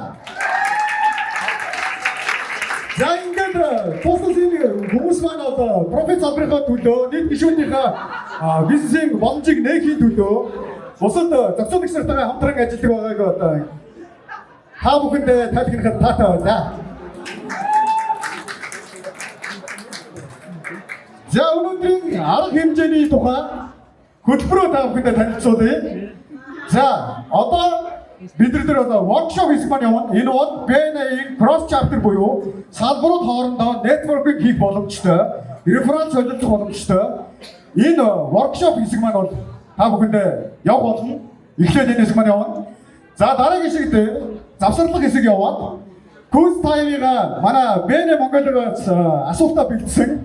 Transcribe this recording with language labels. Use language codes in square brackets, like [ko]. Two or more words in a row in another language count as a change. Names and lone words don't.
[mn] За ингээд тусалсан хүмүүс маань одоо профит салбарынхаа төлөө нийт гишүүдийнхээ бизнесийн боломжийг нээхийн төлөө бусад зохицуулагч нартайгаа хамтран ажилладаг байгааг одоо та бүхэндээ тайлбарлахад таатай байна. За өнөөдрийн арга хэмжээний тухай хөтөлбөрөөр та бүхэндээ танилцуулъя. За одоо бид нар одоо workshop хийх маань явна. Энэ бол BNI [en] cross chapter [mn] буюу салбарууд хоорондоо networking хийх боломжтой, референс солилцох боломжтой. Энэ workshop хэсэг маань бол та бүхэндээ явах болно. Эхлээд энэ хэсэг маань явна. За дараагийн хэсэгт завсарлах хэсэг яваад [en] Cruise time- [mn] ийг манай BNI Монголоос асуултаа бэлдсэн.